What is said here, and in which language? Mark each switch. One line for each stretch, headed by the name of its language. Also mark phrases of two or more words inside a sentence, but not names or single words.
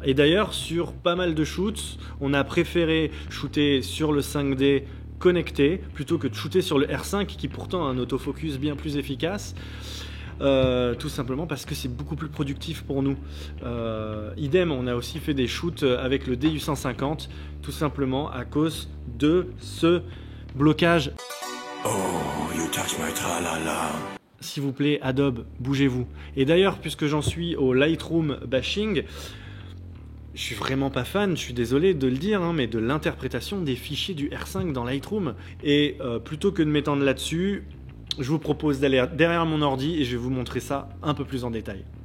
French: Et d'ailleurs, sur pas mal de shoots, on a préféré shooter sur le 5D connecté plutôt que de shooter sur le R5 qui pourtant a un autofocus bien plus efficace. Tout simplement parce que c'est beaucoup plus productif pour nous. Idem, on a aussi fait des shoots avec le DU150 tout simplement à cause de ce blocage.
English: Oh, you touch my tra-la-la.
French: S'il vous plaît, Adobe, bougez-vous. Et d'ailleurs, puisque j'en suis au Lightroom bashing, je suis vraiment pas fan, je suis désolé de le dire, hein, mais de l'interprétation des fichiers du R5 dans Lightroom. Et plutôt que de m'étendre là-dessus, je vous propose d'aller derrière mon ordi et je vais vous montrer ça un peu plus en détail.